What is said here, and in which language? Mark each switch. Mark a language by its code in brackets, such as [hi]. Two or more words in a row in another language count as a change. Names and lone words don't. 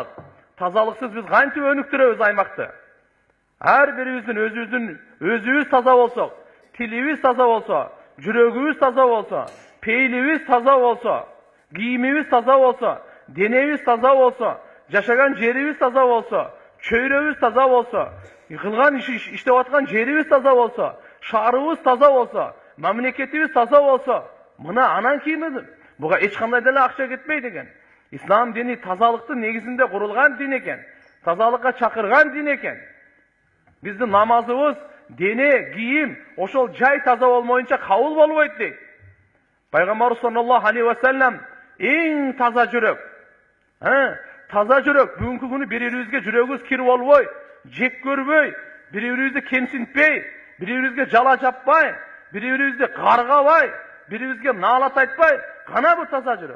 [ky] Тазалыксыз биз кантип өнүктүрөбүз аймакты? Ар бирибиздин өзүбүз таза болсок, тилибиз таза болсо, жүрөгүбүз таза болсо, пейлибиз таза болсо, кийимибиз таза болсо, денебиз таза болсо, жашаган жерибиз таза болсо, чөйрөбүз таза болсо, кылган иштеп аткан жерибиз таза болсо, шаарыбыз таза болсо, мамлекетибиз таза болсо, мына анан кийин буга эч кандай деле акча кетпейт экен. Ислам дини тазалыктын негизинде курулган дин экен. Тазалыкка чакырган дин экен. Биздин намазыбыз, дене, кийим ошол жай таза болмоюнча кабыл болбойт дейт. Пайгамбарыбыз [ar] صلى الله عليه وسلم [ky] эң таза жүрөк. Таза жүрөк. Бүгүнкү күнү бири-бирибизге жүрөгүбүз кир болбой, жек көрбөй, бири-бирибизди кемсинтпей, бири-бирибизге жала жаппай, бири-бирибизди каргабай, бири-бирибизге наалат айтпай, кана бу таза жүрөк.